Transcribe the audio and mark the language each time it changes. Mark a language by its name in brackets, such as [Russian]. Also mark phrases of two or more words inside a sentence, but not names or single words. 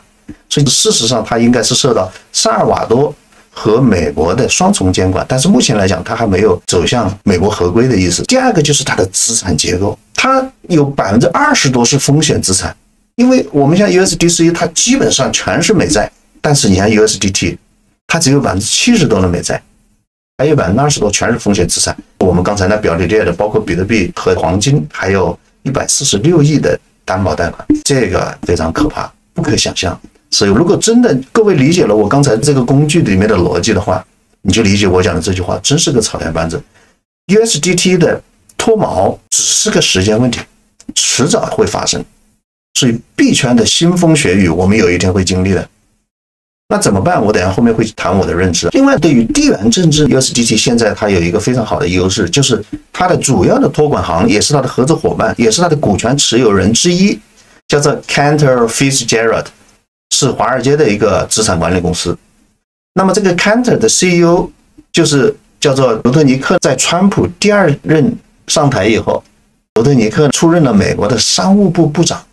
[Chinese] 所以事實上，它應該是受到薩爾瓦多和美國的雙重監管，但是目前來講，它還沒有走向美國合規的意思。第二個就是它的資產結構，它有20%多是風險資產，因為我們像 USDC， 它基本上全是美債，但是你像 USDT， 它只有70%多的美債，還有20%多全是風險資產。我們剛才那表裡列的，包括比特幣和黃金，還有146億的擔保貸款，這個非常可怕，不可想象。所以，如果真的各位理解了我剛才這個工具裡面的邏輯的話，你就理解我講的這句話，真是個草台班子。USDT 的脫錨只是個時間問題，遲早會發生。所以幣圈的腥風血雨，我們有一天會經歷的。那怎麼辦？我等一下後面會談我的認知。另外，對於地緣政治 ，USDT 現在它有一個非常好的優勢，就是它的主要的托管行也是它的合作夥伴，也是它的股權持有人之一，叫做 Cantor Fitzgerald。是华爾街的一個資產管理公司。那麼這個 Cantor 的 CEO 就是叫做羅特尼克，在川普第2任上台以後，羅特尼克出任了美國的商務部部長。